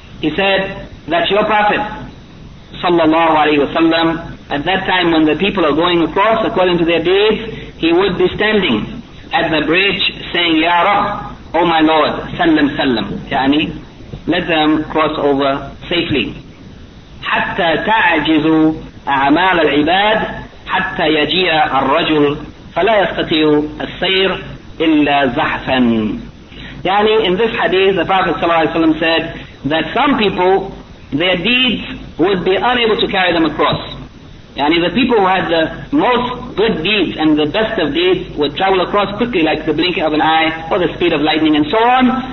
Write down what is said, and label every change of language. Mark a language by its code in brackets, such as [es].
[en] He said that your Prophet sallallahu alayhi wa sallam, at that time when the people are going across according to their deeds, he would be standing at the bridge saying, Ya Rabb, Oh my Lord, sallam sallam, يعني let them cross over safely. [ar] حتى تعجز أعمال العباد حتى يجيء الرجل فلا يستطيع السير إلا زحفا. [en] يعني in this hadith the Prophet [ar] صلى الله عليه وسلم [en] said that some people their deeds would be unable to carry them across. يعني the people who had the most good deeds and the best of deeds would travel across quickly like the blinking of an eye or the speed of lightning and so on.